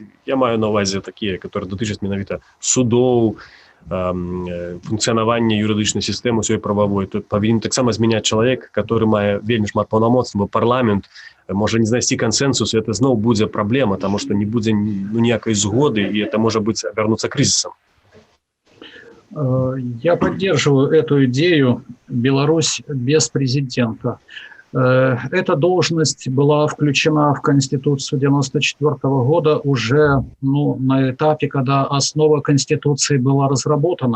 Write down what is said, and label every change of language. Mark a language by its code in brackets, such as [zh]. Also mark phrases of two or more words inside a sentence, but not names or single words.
[be] Я маю на ўвазе такія, которые датычаць менавіта судоў, функцыянавання юрыдычнай сістэмы усёй прававой. Тут павінен таксама змяняць чалавек, который мае вельмі шмат паўнамоцтваў, парламент можа не знайсці кансенсус, і это зноў будзе праблема, таму што не будзе ніякай згоды, і это можа быць абярнуцца крызісам. [ru] Я поддерживаю эту идею «Беларусь без президента». Эта должность была включена в Конституцию 1994 года уже на этапе, когда основа Конституции была разработана.